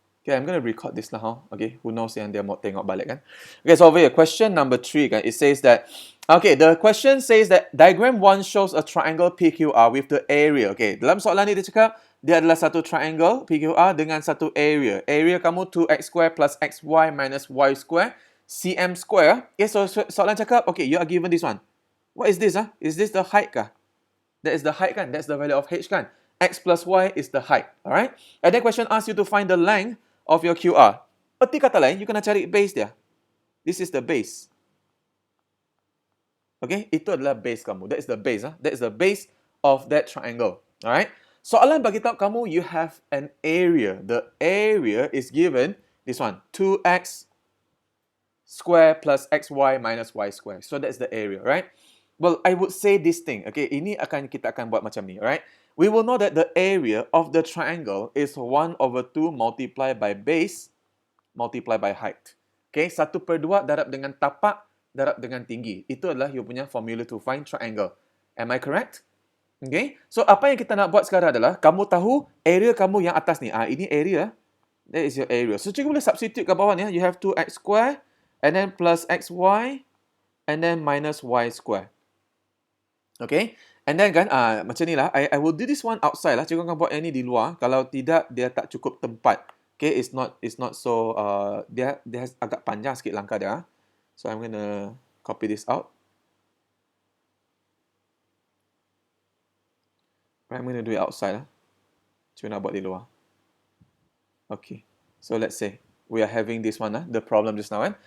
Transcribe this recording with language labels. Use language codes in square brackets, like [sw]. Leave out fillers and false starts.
[en] Okay, I'm going to record this now. Okay, who knows [ms] yang dia mau tengok balik kan. [en] Okay, so over here, question number 3 kan, it says that, okay, the question says that diagram 1 shows a triangle PQR with the area. [ms] Okay, dalam soalan ni dia cakap, dia adalah satu triangle PQR dengan satu area. [en] Area kamu 2x square plus xy minus y square, cm square. Okay, so [ms] soalan cakap, [en] okay, you are given this one. What is this? Is this the height kah? That is the height kan? That's the value of h kan? X plus y is the height. Alright? And then question asks you to find the length of your QR. [ms] Erti kata lain, you kena cari base dia. [en] This is the base. Okay? [ms] Itu adalah base kamu. [en] That is the base. That is the base of that triangle. Alright? [ms] Soalan bagi tahu kamu, [en] you have an area. The area is given, this one, 2x square plus xy minus y square. So that's the area, right? Well, I would say this thing. Okay, [ms] ini kita akan buat macam ni, [en] right? We will know that the area of the triangle is 1/2 multiplied by base multiplied by height. [ms] Okay, 1/2 darab dengan tapak darab dengan tinggi. Itu adalah you punya [en] formula to find triangle. Am I correct? [ms] Okay, so apa yang kita nak buat sekarang adalah kamu tahu area kamu yang atas ni. Ini area. [en] That is your area. [ms] So cikgu boleh substitute kat bawah ni. [en] You have 2x square and then plus xy and then minus y square. Okay, and then kan, [ms] macam ni lah, [en] I will do this one outside lah. [ms] Cikgu akan buat yang ni di luar. Kalau tidak, dia tak cukup tempat. Okay, it's not so, dia agak panjang sikit langkah dia. [en] So I'm gonna copy this out. Right, I'm gonna do it outside lah. [ms] Cikgu nak buat di luar. [en] Okay, so let's say we are having this one, the problem just now kan.